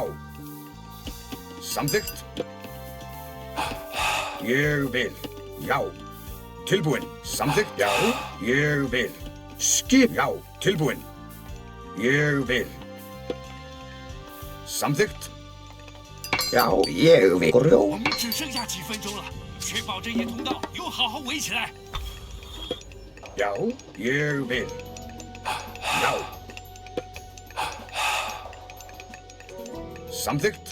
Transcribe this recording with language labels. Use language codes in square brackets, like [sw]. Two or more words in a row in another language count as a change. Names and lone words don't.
[is] Samþykkt. Ég vil. Já. Tilbúinn. Samþykkt. Já. Ég vil. Skip. Já. Tilbúinn. Ég vil. Samþykkt. Já, ég vil. [zh] 我们只剩下几分钟了，确保这些通道又好好围起来。 [is] Já, ég vil. Já. Samþykkt.